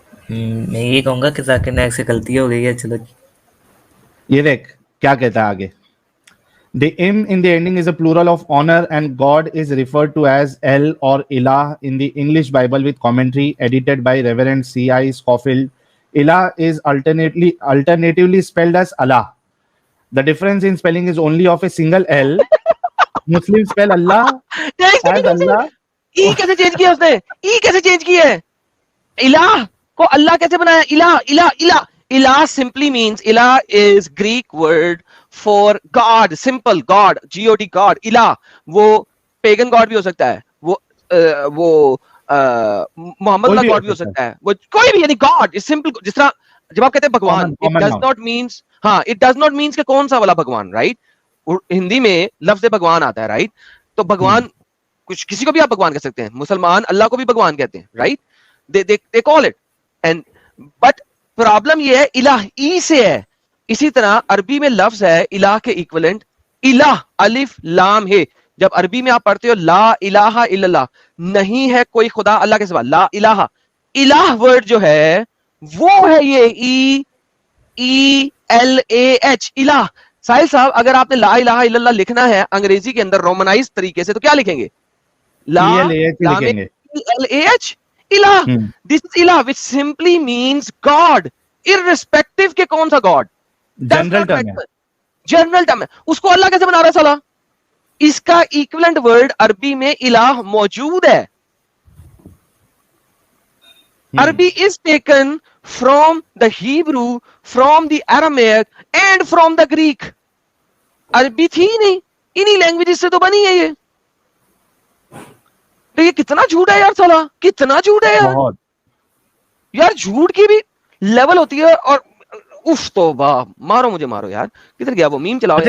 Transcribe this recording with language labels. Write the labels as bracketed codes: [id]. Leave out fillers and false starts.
[ur] میں یہ کہوں گا کہ ذاکر نائک سے غلطی ہو گئی ہے. چلو یہ دیکھ کیا کہتا ہے آگے. [en] The im in the ending is a plural of honor and God is referred to as El or Ilah in the English Bible with commentary edited by Reverend C.I. Scofield. Ilah is alternatively spelled as Allah. The difference in spelling is only of a single L. Muslims spell Allah as Allah. [ur] ای کیسے change کیا اس نے؟ ای کیسے change کی ہے؟ الہ کو اللہ کیسے بنایا؟ الہ الہ الہ. [en] الہ simply means, الہ is Greek word for God, simple God, G-O-D, God. [ur] الہ وہ پیگن گاڈ بھی ہو سکتا ہے, وہ محمد اللہ گاڈ بھی ہو سکتا ہے, وہ کوئی بھی, یعنی گاڈ [en] is simple. [ur] جس طرح جب آپ کہتے ہیں بھگوان, [en] it does not means, [ur] ہاں it does not means کہ کون سا والا بھگوان, رائٹ. ہندی میں لفظ بھگوان آتا ہے, رائٹ. تو بھگوان کچھ کسی کو بھی آپ بھگوان کہہ سکتے ہیں, مسلمان اللہ کو بھی بھگوان کہتے ہیں, right. [en] they call it, and but [ur] problem یہ ہے الہ ای سے ہے. اسی طرح عربی میں لفظ ہے الہ کے ایکویلنٹ الہ, الف لام ہے. جب عربی میں آپ پڑھتے ہو لا الہ الا اللہ, نہیں ہے کوئی خدا اللہ کے سوا, لا الہ. الہ ورڈ جو ہے وہ ہے یہ ای ای ایل اے ایچ, الہ. ساحل صاحب اگر آپ نے لا الہ الا اللہ لکھنا ہے انگریزی کے اندر رومنائز طریقے سے تو کیا لکھیں گے؟ لا لام ایل اے ایچ, الہ. [en] This is الہ which simply means God, irrespective [ur] کے کون سا [en] God. [ur] جنرل ٹرم ہے, جنرل ٹرم ہے. اس کو اللہ کیسے بنا رہا ہے سالا؟ اس کا ایکویلنٹ ورڈ عربی میں الہ موجود ہے. [en] Arabi is taken from the Hebrew, from the Aramaic and from the Greek. [ur] عربی تھی نہیں, انہی لینگویجز سے تو بنی ہے یہ. یہ کتنا جھوٹ ہے یار سالا, کتنا جھوٹ ہے یار. یار جھوٹ کی بھی لیول ہوتی ہے. اور اف تو واہ, مارو مجھے مارو یار. کدھر گیا وہ میم چلاؤ یار.